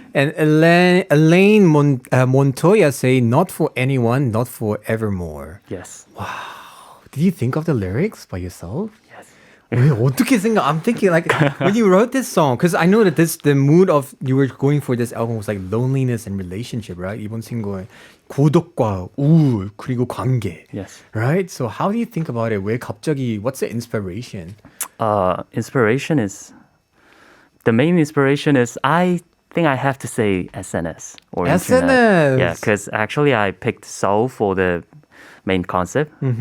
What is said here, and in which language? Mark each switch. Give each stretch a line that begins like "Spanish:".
English: And Elaine Montoya say not for anyone, not forevermore. Yes. Did you think of the lyrics by yourself? Yes.
Korean: 왜 어떻게 생각?
English: I'm thinking like when you wrote this song, because I know that the mood of you were going for this album was like loneliness and relationship, right?
Korean: 이번 신곡에 고독과 우울 그리고 관계,
English: Yes. right? So how do you think about it?
Korean: 왜 갑자기?
English: What's the inspiration? Inspiration is the main inspiration is I think I have to say SNS or SNS. internet. Yeah, because actually I picked Seoul for the main concept.